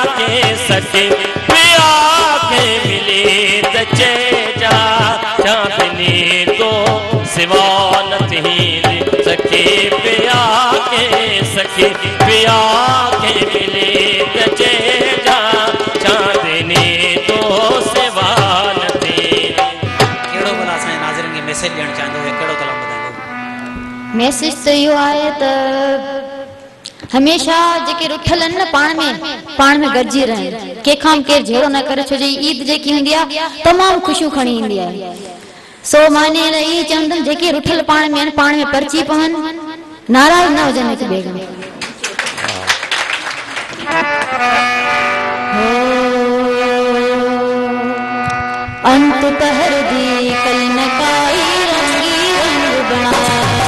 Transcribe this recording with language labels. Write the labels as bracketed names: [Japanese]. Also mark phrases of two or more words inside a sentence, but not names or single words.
[Sindhi] के मिले त चइजां चांदनी तो सिवा न थींदी सखी पिया के मिले त चइजां चांदनी तो सिवा न थींदी कहिड़ो भला असांजे नाज़रीन खे मैसेज ॾियणु चाहींदो हुओ कहिड़ो कलाम ॿुधाईंदो मैसेज तो इहो आहे त हमेशा जेके रुठल आहिनि न पाण में गॾिजी रहनि कंहिंखां बि केरु जहिड़ो न करे छो जो ईद जेकी हूंदी आहे तमामु ख़ुशियूं खणी ईंदी आहे सो माने इहे चवंदमि जेके रुठल पाण में आहिनि पाण में परची पवनि नाराज़ न हुजनि हिक ॿिए खां अंत पहर दी कल नकाई रंगी रंग बनाया